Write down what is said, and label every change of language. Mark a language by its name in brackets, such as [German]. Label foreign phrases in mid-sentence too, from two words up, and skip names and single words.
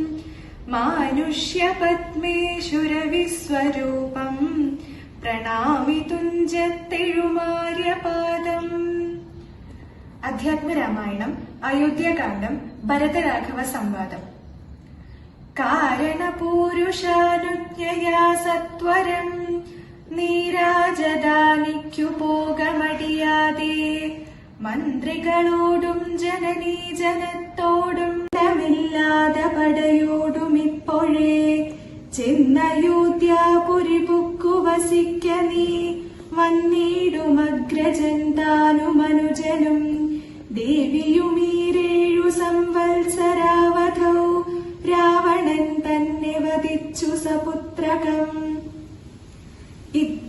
[Sanskrit] मानुष्यपद्मेश्वरविश्वरूपं प्रणामि तुञ्जत्तिरुमार्यपादम्। अध्यात्मरामायणम् अयोध्याकाण्डं भरतराघव संवादम्। [Malayalam] കാരണപൂരുഷാനുജ്ഞയാ സത്വരം നീരാജദാനിക്കുപോകമടിയാതെ മന്ത്രികളോടും ജനനീ ജനത്തോടും ഇല്ലാതെ പടയോടും ഇപ്പോഴേ ചെന്നയോധ്യാപുരി പുക്കു വസിക്ക നീ വന്നിടും അഗ്രജൻ താനും അനുജനും ദേവിയുമീരേഴു സംവത്സരാവധൗ രാവണൻ തന്നെ വധിച്ചു സപുത്രകം.